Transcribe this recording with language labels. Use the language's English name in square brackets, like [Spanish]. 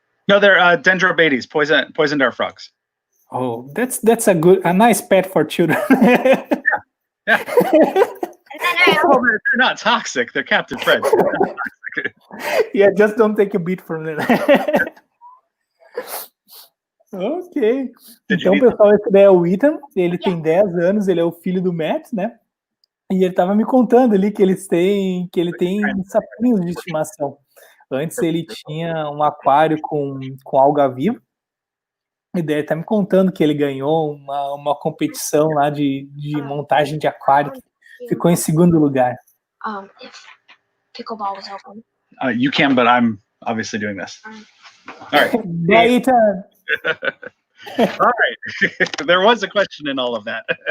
[English] No, they're dendrobates, poison dart frogs. Oh, that's a nice pet for children. Yeah. They're not toxic. They're captive friends. Yeah, just don't take a beat from them. Ok. [Portuguese] Então, pessoal, esse daí é o Ethan. Ele tem 10 anos, ele é o filho do Matt, né? E ele tava me contando ali que ele tem sapinhos de estimação. Antes ele tinha um aquário com alga viva. E daí ele tá me contando que ele ganhou uma competição lá de montagem de aquário. Ficou em segundo lugar. [English] If pickleball was open. You can, but I'm obviously doing this. All right. Bye, Ethan. All right. There was a question in all of that.